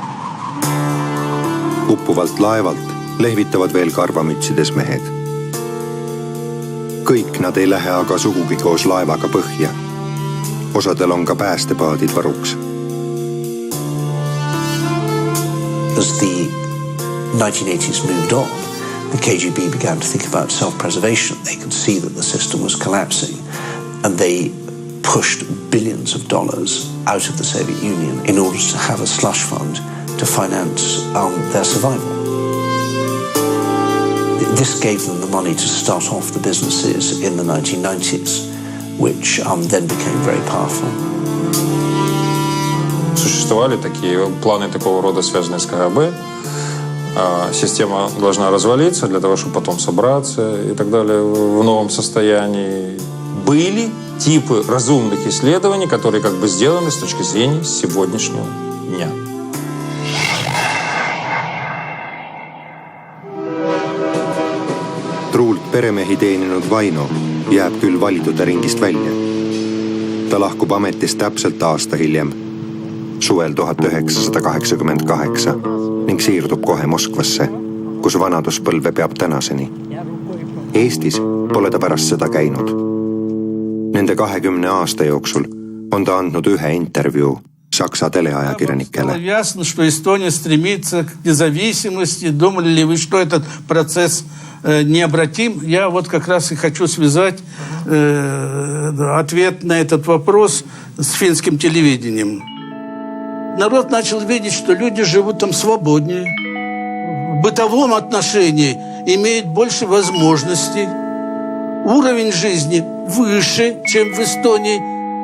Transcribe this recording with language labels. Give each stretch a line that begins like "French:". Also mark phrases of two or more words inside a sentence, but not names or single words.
Estonian: Uppuvalt laevalt lehvitavad veel karvamütsides mehed. Kõik nad ei lähe aga sugugi koos laevaga põhja. Osadel on ka päästepaadid varuks.
English: As the 1980s moved on, the KGB began to think about self-preservation. They could see that the system was collapsing, and they pushed billions of dollars out of the Soviet Union in order to have a slush fund to finance their survival. This gave them the money to start off the businesses in the 1990s, which then became very powerful.
Russian: Существовали такие планы такого рода, связанные с КГБ. Система должна развалиться для того, чтобы потом собраться и так далее в новом состоянии. Были типы разумных исследований, которые как бы сделаны с точки зрения сегодняшнего дня.
Estonian: Truult peremehi teeninud Vaino jääb küll valitude ringist välja. Ta lahkub ametist täpselt aasta hiljem, suvel 1988 ning siirdub kohe Moskvasse, kus vanaduspõlve peab tänaseni. Eestis pole ta pärast seda käinud. Nende 20 aasta jooksul on ta andnud ühe intervjuu Saksa teleajakirjanikele.
Russian: Ясно, что Эстония стремится к независимости. Думали ли вы, что этот процесс необратим? Я вот как раз и хочу связать ответ на этот вопрос с финским телевидением. Народ начал видеть, что люди живут там свободнее, в бытовом отношении имеют больше возможностей, уровень жизни выше, чем в Эстонии.